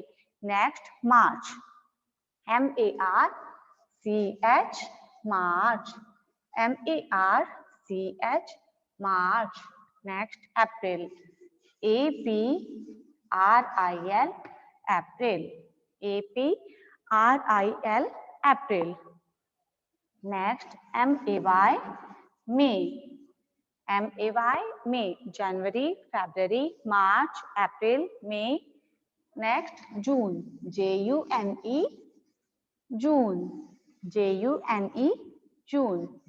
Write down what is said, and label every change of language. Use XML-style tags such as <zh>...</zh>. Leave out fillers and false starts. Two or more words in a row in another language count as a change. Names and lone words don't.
<en>Next, March, MARCH, March, MARCH, March. Next, April, APRIL, April, APRIL, April. Next, MAY, May, May, January, February, March, April, May. Next, June, JUNE, June, JUNE, June.</en>